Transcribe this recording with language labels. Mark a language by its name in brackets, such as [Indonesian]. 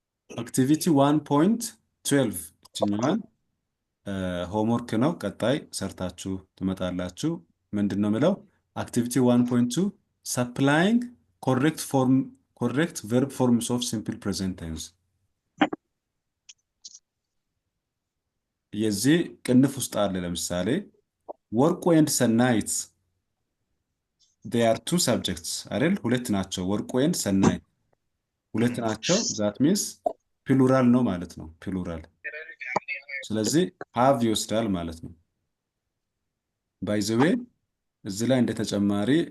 [Amharic] አክቲቪቲ 1.12 እችኛዋን ሆምወርክ ነው። ቀጣይ ሰርታችሁ ትመጣላችሁ። ምንድነው ምለው? አክቲቪቲ 1.2 [English] supplying correct verb forms of simple present tense። [Amharic] የዚህ ቅንፍ ውስጥ አለ። ለምሳሌ ወርቁ and ሰናይት [English] they are two subjects [Amharic] አይደል? ሁለት ናቸው። ወርቁ and ሰናይት ሁለት ናቸው። [English] that means [Amharic] ፕሉራል ነው ማለት ነው። ፕሉራል ስለዚህ have ይወስዳል ማለት ነው። [English] by the way [Amharic] እዚህ ላይ እንደ ተጨማሪ